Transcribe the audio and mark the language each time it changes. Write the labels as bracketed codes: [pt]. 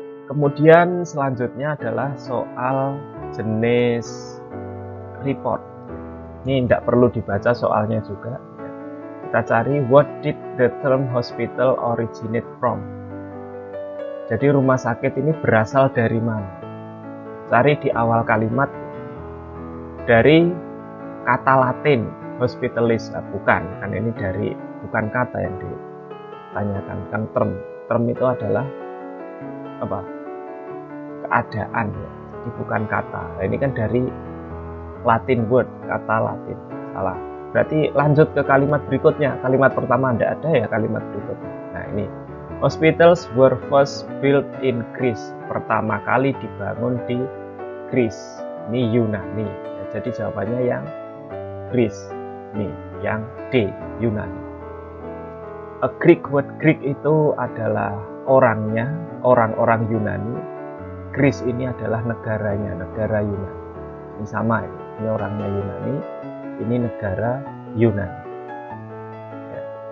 [id] Kemudian selanjutnya adalah soal jenis report. Ini tidak perlu dibaca soalnya juga. Kita cari [en] what did the term hospital originate from. [id] Jadi rumah sakit ini berasal dari mana? Cari di awal kalimat. Dari kata Latin hospitalis, bukan, kan ini bukan kata yang ditanyakan, kan term itu adalah keadaan ya. Jadi bukan kata. Nah, ini kan dari Latin word, kata Latin. Salah. Berarti lanjut ke kalimat berikutnya. Kalimat pertama tidak ada ya, kalimat berikutnya. Nah ini [en] hospitals were first built in Greece. [id] Pertama kali dibangun di Greece. Ini Yunani. Ya, jadi jawabannya yang Greece. Nih, yang D, Yunani. A Greek word, Greek itu adalah orangnya, orang-orang Yunani. Greece ini adalah negaranya, negara Yunani. Ini sama ini orangnya Yunani, ini negara Yunani. Ya.